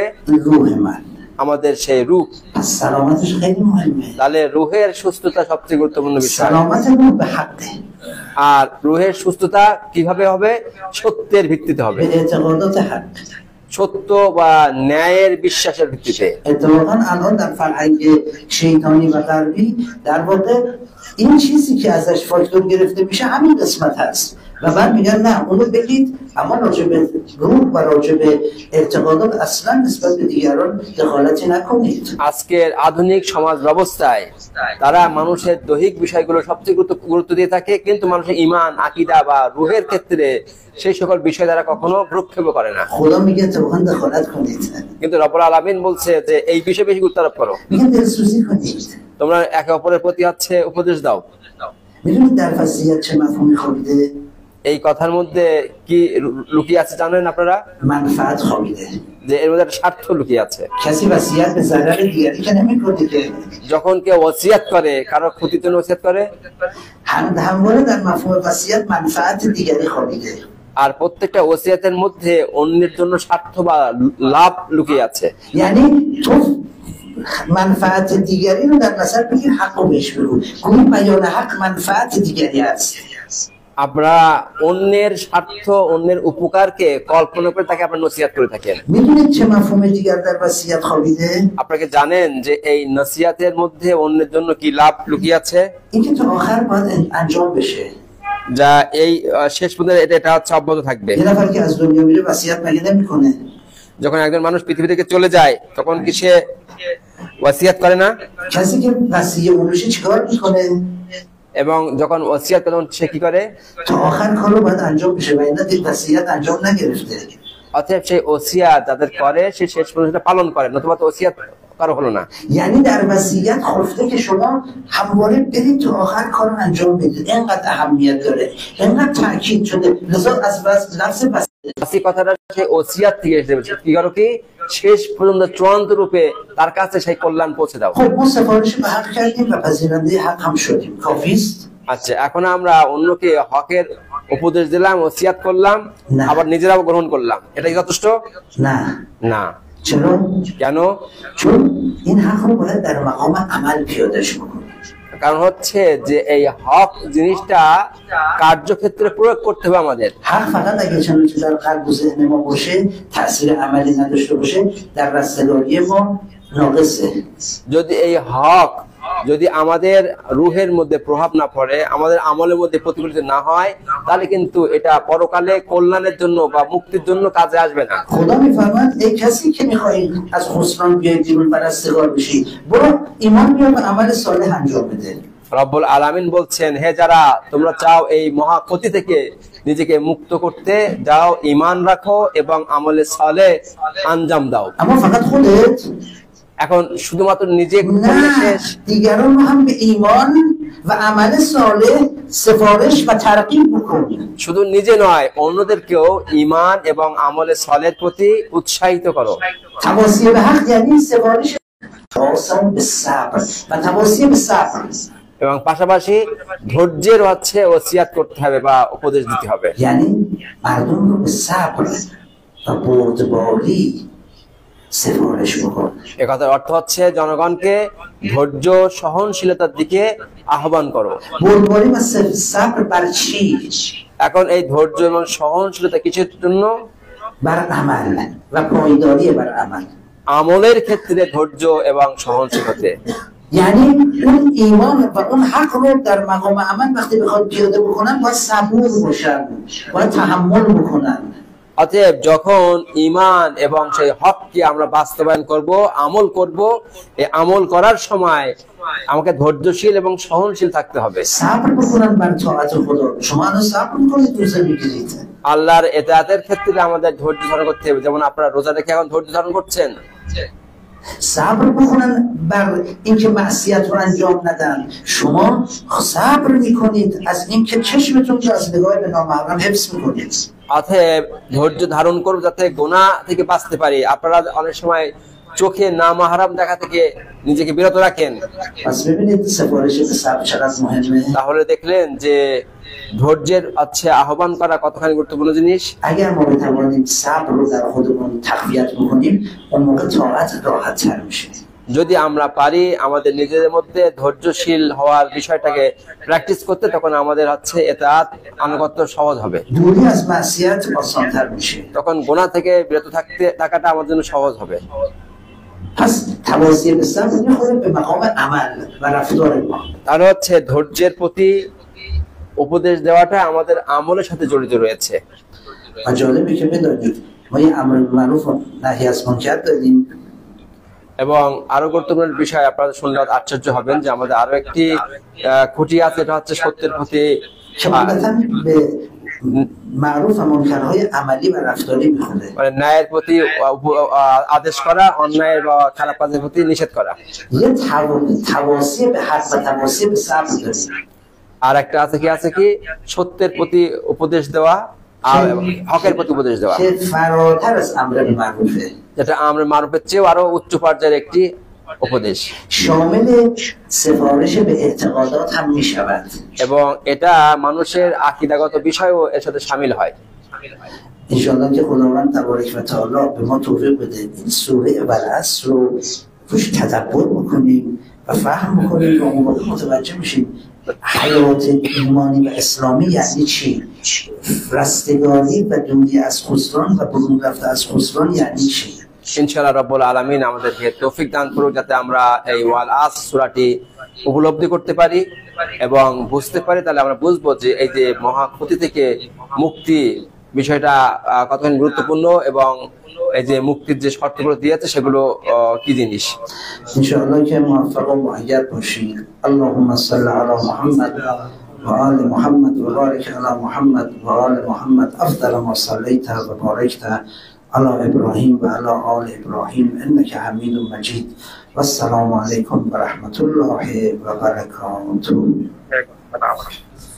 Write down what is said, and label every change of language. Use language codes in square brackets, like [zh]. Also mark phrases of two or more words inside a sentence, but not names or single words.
[fa] روح من. [bn] আমাদের সেই রূহ। [fa] پس سلامتش خیلی مهمه. [bn] তাহলে রুহের সুস্থতা সবচেয়ে গুরুত্বপূর্ণ বিষয়। [fa] سلامت روح به حقه، [bn] আর রুহের সুস্থতা কিভাবে হবে? সত্যের ভিত্তিতে হবে, [fa] به اعتقادات حق. [bn] সত্য বা ন্যায়ের বিশ্বাসের ভিত্তিতে। [fa] اتفاقا الان در فرهنگ شیطانی و غربی در واقع این چیزی که ازش فاکتور گرفته میشه همین قسمت هست و بعد میگن نه اونو بگید، اما راجع به روح و راجع به اعتقادات اصلا نسبت به دیگران دخالتی نکنید. [bn] আজকের আধুনিক সমাজ ব্যবস্থায় তারা মানুষের দৈহিক বিষয়গুলো সবচেয়ে গুরুত্ব দিয়ে থাকে, কিন্তু মানুষের ঈমান, আকীদা বা রুহের ক্ষেত্রে সেই সকল বিষয় তারা কখনো ভ্রুক্ষেপ করে না। [fa] خدا میگه اتفاقا دخالت کنید، [bn] কিন্তু রব্বুল আলামিন বলছে যে এই বিষয়ে বেশি গুরুত্ব আরোপ করো, [fa] میگه دلسوزی کنید. [bn] তোমরা একে অপরের প্রতি হচ্ছে উপদেশ দাও। [fa] میدونید در وصیت چه مفهومی خوابیده؟ [bn] এই কথার মধ্যে কি লুকিয়ে আছে জানেন আপনারা? [fa] منفعت خوابیده. [bn] যে এর মধ্যে একটা স্বার্থ লুকিয়ে আছে। [fa] کسی وصیت به ضرر دیگری که نمی‌کنه که. [bn] যখন কেউ ওসিয়াত করে, কারো ক্ষতির জন্য ওসিয়াত করে, [fa] همواره در مفهوم وصیت منفعت دیگری خوابیده. [bn] আর প্রত্যেকটা ওসিয়াতের মধ্যে অন্যের জন্য স্বার্থ বা লাভ লুকিয়ে আছে। [fa] یعنی تو منفعت دیگری رو در نظر بگیر، حق رو بهش بگو. گویی بیان حق منفعت دیگری است. [bn] আমরা অন্যের স্বার্থ, অন্যের উপকারকে কল্পনা করে তাকে আপনার নসিহত করে থাকেন। [fa] میدونید چه مفهوم دیگر در وصیت خوابیده؟ [bn] আপনাকে জানেন যে এই নসিহতের মধ্যে অন্যের জন্য কি লাভ লুকিয়ে আছে? [fa] اینکه تا آخر باید انجام بشه. [bn] যা এই শেষ পর্যন্ত এটা হচ্ছে অব্যাহত থাকবে। [fa] یه نفر که از دنیا میره وصیت مگه نمیکنه؟ [bn] যখন একজন মানুষ পৃথিবী থেকে چলে যায় তখন কি সে ওসিয়াত করে না? [fa] کسی که وصیه اون بشه چیکار میکنه؟ [bn] এবং যখন ওসিয়াত করে তখন সে কি করে? [fa] تا آخر کار رو باید انجام بشه و اینا دید وصیت انجام نگرفته. [bn] অতএব সেই ওসিয়াত যাদের করে সে শেষ পর্যন্ত পালন করে, নতুবা তো ওসিয়াত কারো হলো না। [fa] یعنی در وصیت خفته که شما همواره برید تو آخر کار رو انجام بدید. اینقدر اهمیت داره، اینقدر تاکید شده. لذا از لفظ [bn] বাসি কথাটা সেই ওসিয়াত থেকে এসেছে কি করো কি শেষ পর্যন্ত চূড়ান্ত রূপে তার কাছে সেই কল্যাণ পৌঁছে দাও। [fa] خب ما سفارش به حق کردیم و پذیرنده حق هم شدیم. کافی است؟ [bn] আচ্ছা, এখন আমরা অন্যকে হকের উপদেশ দিলাম, ওসিয়াত করলাম, আবার নিজেরাও গ্রহণ করলাম, এটাই যথেষ্ট [fa] نه. [bn] না। [fa] چرا؟ [bn] কেন? [fa] چون این حق رو باید در مقام عمل پیاده‌اش بکنیم. [bn] কারণ হচ্ছে যে এই হক জিনিসটা কার্যক্ষেত্রে প্রয়োগ করতে হবে আমাদের। [fa] حق فقط اگه چنانچه که در قلب و ذهن ما باشه، تأثیر عملی نداشته باشه، در رستگاری ما ناقصه. [bn] যদি এই হক যদি আমাদের রুহের মধ্যে প্রভাব না পড়ে, আমাদের আমলের মধ্যে প্রতিফলিত না হয়, তাহলে কিন্তু এটা পরকালে কল্যাণের জন্য বা মুক্তির জন্য কাজে আসবে না। [fa] خدا میفرماید ای کسی که میخوای از خسران بیای بیرون و رستگار بشی، برو ایمان بیار و عمل صالح انجام بده. [bn] রব্বুল আলামিন বলছেন, হে যারা তোমরা চাও এই মহা ক্ষতি থেকে নিজেকে মুক্ত করতে, যাও ঈমান রাখো এবং আমলে সালেহ আঞ্জাম দাও। [fa] اما فقط خودت؟ [bn] এখন শুধুমাত্র নিজে করলে [fa] نه، [bn] শেষ? [fa] دیگران رو هم به ایمان و عمل صالح سفارش و ترغیب بکن. [bn] শুধু নিজে নয়, অন্যদেরকেও ঈমান এবং আমলে সালেহের প্রতি উৎসাহিত করো। [fa] تواصی به حق یعنی سفارش تواصل به صبر و تواصی به صبر. [bn] এবং পাশাপাশি ধৈর্যের হচ্ছে ওসিয়াত করতে হবে বা উপদেশ দিতে হবে। [fa] یعنی مردم رو به صبر و بردباری سفارش بکن. [bn] একথার অর্থ হচ্ছে জনগণকে ধৈর্য সহনশীলতার দিকে আহ্বান করো। [fa] بردباری و صبر بر چی؟ [bn] এখন এই ধৈর্য এবং সহনশীলতা কিসের জন্য? [fa] بر عمل و پایداری بر عمل. [bn] আমলের ক্ষেত্রে ধৈর্য এবং সহনশীল হতে। [fa] یعنی اون ایمان و اون حق رو در مقام عمل وقتی بخواد پیاده بکنن باید صبور باشن، باید تحمل بکنن. [bn] অতএব যখন ঈমান এবং সেই হককে আমরা বাস্তবায়ন করব, আমল করব, এই আমল করার সময় আমাকে ধৈর্যশীল এবং সহনশীল থাকতে হবে। [fa] صبر بکنن بر طاعت خدا. شما الان صبر می‌کنید روزه می‌گیرید. [bn] আল্লাহর ইতাআতের ক্ষেত্রে আমাদের ধৈর্য ধারণ করতে হবে। যেমন আপনারা রোজা রেখে এখন ধৈর্য ধারণ করছেন। [fa] صبر بکنن بر اینکه معصیت رو انجام ندن. شما صبر می‌کنید از اینکه چشمتون رو از نگاه به نامحرم حفظ می‌کنید. [bn] অতএব ধৈর্য ধারণ করব যাতে গুনাহ থেকে বাঁচতে পারি। আপনারা অনেক সময় চোখে নামাহারাম দেখা থেকে নিজেকে বিরত রাখেন। [fa] پس ببینید سفارش به صبر چقدر مهمه. [bn] তাহলে দেখলেন যে ধৈর্যের আহ্বান করা কতখানি গুরুত্বপূর্ণ জিনিস। [fa] اگر ما بتوانیم صبر رو در خودمون تقویت بکنیم اون موقع طاعت راحت‌تر میشه. [bn] যদি আমরা পারি আমাদের নিজেদের মধ্যে ধৈর্যশীল হওয়ার বিষয়টাকে প্র্যাকটিস করতে, তখন আমাদের ইতাআত আনুগত্য সহজ হবে। [fa] دوری از معصیت آسان‌تر میشه. [bn] তখন গুনাহ থেকে বিরত থাকাটা আমাদের জন্য সহজ হবে। [fa] پس توصیه به صبر میخوره به مقام عمل و رفتار ما. [bn] তার ধৈর্যের প্রতি উপদেশ দেওয়াটা আমাদের আমলের সাথে জড়িত রয়েছে। [fa] و جالبه که بدونید ما یه امر معروف و نهی از منکر داریم. [bn] এবং আরো গুরুত্বপূর্ণ বিষয় আপনারা শুনলে আশ্চর্য হবেন যে আমাদের আরো একটি খুঁটি আছে, এটা হচ্ছে সত্যের প্রতি [fa] شمالتاً به معروف و منکرهای عملی و رفتاری میخوره. [bn] মানে ন্যায়ের প্রতি আদেশ করা, অন্যায়ের বা খারাপ কাজের প্রতি নিষেধ করা। [fa] یه توصیه به حق و توصیه به صبر داریم. [bn] আর একটা আছে কি সত্যের প্রতি উপদেশ দেওয়া আর হকের প্রতি উপদেশ দেওয়া, [fa] که فراتر از امر معروفه. [bn] যেটা আমর মারুফের চেয়েও আরো উচ্চ পর্যায়ের একটি উপদেশ। [fa] شامل سفارش به اعتقادات هم میشود. [bn] এবং এটা মানুষের আকীদাগত বিষয়ও এর সাথে শামিল হয়। [fa] انشاءالله که خداوند تبارک و تعالی به ما توفیق بده این سوره والعصر رو روش تدبر بکنیم و فهم بکنیم و اون موقع متوجه میشیم حیات ایمانی و اسلامی یعنی چی، رستگاری و دوری از خسران و برون رفته از خسران یعنی چی. [bn] ইনশাআল্লাহ রাব্বুল আলামিন আমাদেরকে তৌফিক দান করুক যাতে আমরা এই ওয়াল আসর সূরাটি উপলব্ধি করতে পারি এবং বুঝতে পারি। তাহলে আমরা বুঝবো যে এই যে মহা ক্ষতি থেকে মুক্তি বিষয়টা কতখানি গুরুত্বপূর্ণ এবং এই যে মুক্তির যে শর্তগুলো দিয়েছে সেগুলো কি জিনিস। [fa] ان‌شاءالله که موفق و مؤید باشید. [ar] اللهم صل على محمد و آل محمد و بارك على محمد و آل محمد أفضل ما صليت و باركت على إبراهيم وعلى آل إبراهيم إنك حميد مجيد والسلام عليكم ورحمة الله وبركاته.